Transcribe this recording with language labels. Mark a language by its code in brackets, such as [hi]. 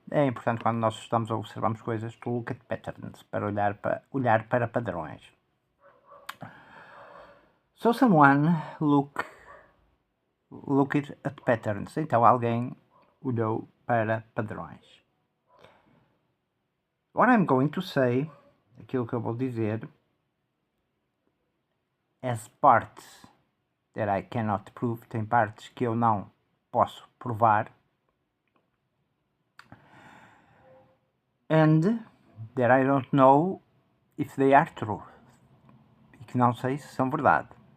[pt] É importante quando nós estamos a observarmos coisas [en] to look at patterns, [pt] para olhar para padrões. [en] So someone looked at patterns. [pt] Então alguém olhou para padrões. [en] What I'm going to say, [pt] aquilo que eu vou dizer, [en] as parts that I cannot prove, [pt] tem partes que eu não posso provar, [en] and that I don't know if they are true, [pt] e que não sei se são verdade.